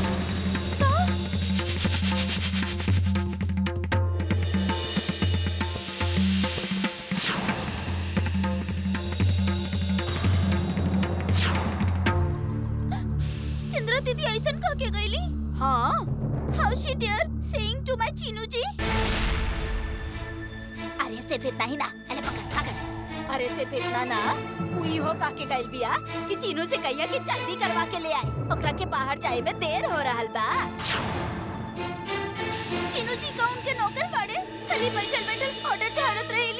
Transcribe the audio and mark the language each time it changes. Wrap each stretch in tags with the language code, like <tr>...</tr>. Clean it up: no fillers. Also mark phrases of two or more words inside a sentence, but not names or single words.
<bho>दीदी ऐसन कह के गईली? हाँ।</bho> <en>How she dare saying to my चीनू जी?</en> <bho>अरे सिर्फ इतना ही ना, अरे पकड़। अरे सिर्फ इतना ना, उही हो कह के गइल बिया कि चीनू से कहिया कि जल्दी करवा के ले आए, ओकरा के बाहर जाए में देर हो रहल बा। चीनू जी का उनके नौकर बाड़े, खाली बैठल बैठल ऑर्डर झाड़त रहेली।</bho>